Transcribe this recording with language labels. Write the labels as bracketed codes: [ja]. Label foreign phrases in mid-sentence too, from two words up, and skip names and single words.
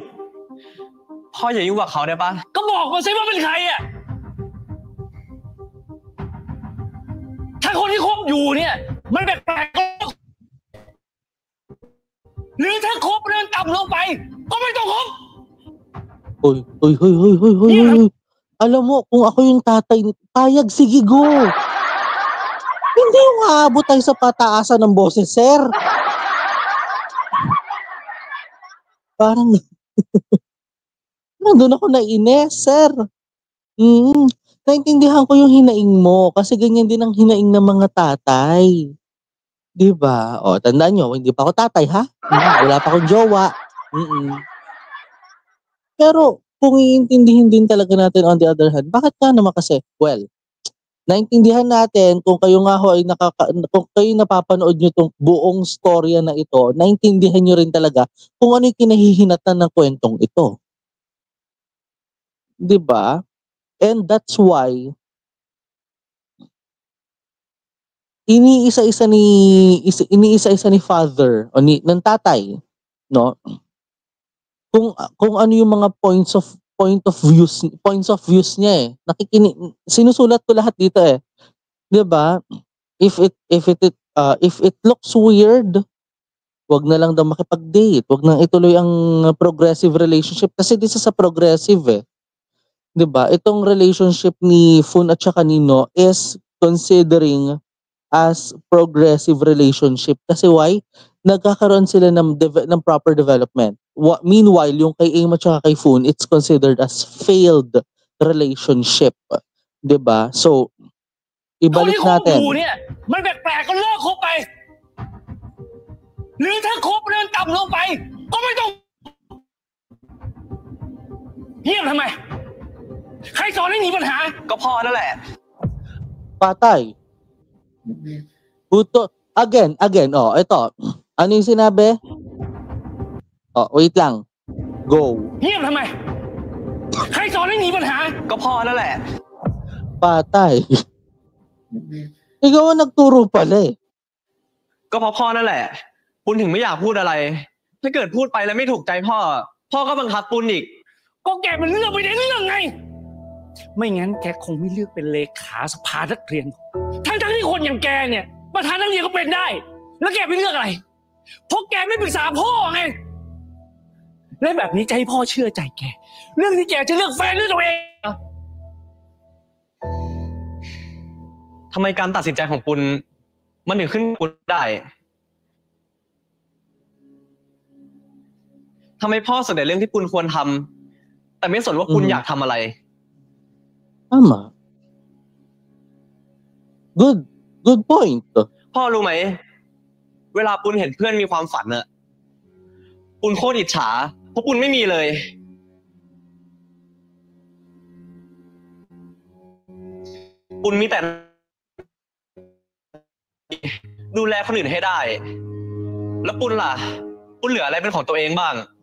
[th] พ่ออย่ายุ่งกับเขาได้ปะ ก็บอกมาสิว่าเป็นใครอ่ะถ้าคนที่คบอยู่เนี่ยมันแปลกๆหรือถ้าคบเรื่องต่ำลงไปก็ไม่ต้องคบ [tl] Hoy. Alam mo, kung ako yung tatay, payag, sige, go. Hindi yung aabot tayo sa pataasan ng boses, sir. Parang, doon ako nainis, sir. Naintindihan ko yung hinaing mo, kasi ganyan din ang hinaing ng mga tatay. Diba? O, tandaan nyo, hindi pa ako tatay, ha? Wala pa akong jowa. Pero, kung iintindihin din talaga natin [en] on the other hand, [tl] bakit ka naman kasi? Well, naintindihan natin kung kayo nga ho ay kung kayo napapanood nyo itong buong storya na ito, naintindihan nyo rin talaga kung ano yung kinahihinatan ng kwentong ito. Diba? [en] And that's why [tl] iniisa-isa ni father o ng tatay, no? Kung ano yung mga [en] points of views [tl] niya sinusulat ko lahat dito 'di ba? [en] If it looks weird, [tl] wag na lang daw makipag-date, wag nang ituloy ang [en] progressive relationship [tl] kasi [en] this is a progressive [tl] 'di ba? Itong relationship ni Fun at saka ni No [en] is considering as progressive relationship [tl] kasi why? Nagkakaroon sila ng proper development. Meanwhile, yung kay Aim at saka kay Fun, [en] it's considered as failed relationship. [tl] 'Di ba? So, ibalik natin. [th] เนี่ยมันแปลกๆก็เลิกคบไปหรือถ้าคบเรื่องต่ำลงไปก็ไม่ต้องเงียบทำไมใครสอนให้มีปัญหาก็พ่อนั่นแหละ [tl] Patay. Buto. Again. Ito. Ano yung sinabi? Wait lang. Go. [th] เงียบทำไมใครสอนให้มีปัญหาก็พ่อนั่นแหละ [tl] Patay. Ikaw ang nagturo pala [th] ก็เพราะพ่อนั่นแหละปุณถึงไม่อยากพูดอะไรถ้าเกิดพูดไปแล้วไม่ถูกใจพ่อก็บังคับปุณอีก ก็แกมันเลือกไปในเรื่องไงไม่งั้นแกคงไม่เลือกเป็นเลขาสภานักเรียนทั้งที่คนอย่างแกเนี่ยประธานนักเรียนก็เป็นได้แล้วแกไปเลือกอะไรเพราะแกไม่ปรึกษาพ่อไงและแบบนี้จะให้พ่อเชื่อใจแกเรื่องที่แกจะเลือกแฟนด้วยตัวเอง ทำไมการตัดสินใจของปุณมันถึงขึ้นปุณได้ทำไมพ่อสนใจเรื่องที่ปุณควรทำแต่ไม่สนว่าปุณอยากทำอะไร [tl] Tama. [en] Good point. [th] พ่อรู้ไหมเวลาปุณเห็นเพื่อนมีความฝันอะปุณโคตรอิจฉาเพราะปุณไม่มีเลย ปุณมีแต่ดูแลคนอื่นให้ได้แล้วปุณล่ะปุณเหลืออะไรเป็นของตัวเองบ้าง